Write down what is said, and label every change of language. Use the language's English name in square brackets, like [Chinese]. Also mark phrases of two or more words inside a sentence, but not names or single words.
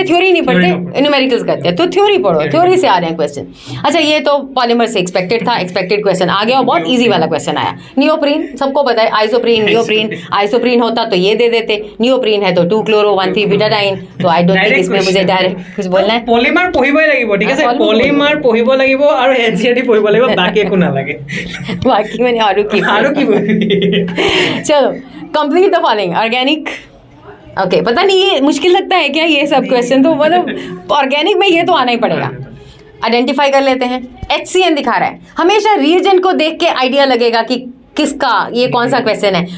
[Hindi] थ्योरी नहीं पढ़ते, न्यूमेरिकल्स करते हैं। तो थ्योरी पढ़ो, थ्योरी से आ रहे हैं क्वेश्चन। अच्छा, ये तो पॉलीमर से एक्सपेक्टेड था, एक्सपेक्टेड क्वेश्चन आ गया और बहुत ईजी वाला क्वेश्चन आया। नियोप्रीन सबको पता है, आइसोप्रीन, नियोप्रीन। आइसोप्रीन होता तो ये दे देते, नियोप्रीन है तो 2-chloro-1,3-butadiene। तो [English] I don't think [Hindi] इसमें मुझे डायरेक्ट कुछ बोलना है। [Assamese] পলিমাৰ পঢ়িবই লাগিব, ঠিক আছে? পলিমাৰ পঢ়িব লাগিব আৰু এনচিইআৰটি পঢ়িব লাগিব, বাকি একো নালাগে। [Hindi] बाकी मैंने और की चलो [English] complete the following. [Hindi] ऑर्गेनिक, ओके, पता नहीं ये मुश्किल लगता है क्या ये सब क्वेश्चन? तो मतलब ऑर्गेनिक में ये तो आना ही पड़ेगा। आइडेंटिफाई कर लेते हैं। HCN दिखा रहा है, हमेशा रिएजेंट को देख के आइडिया लगेगा कि किसका, ये कौन सा क्वेश्चन है?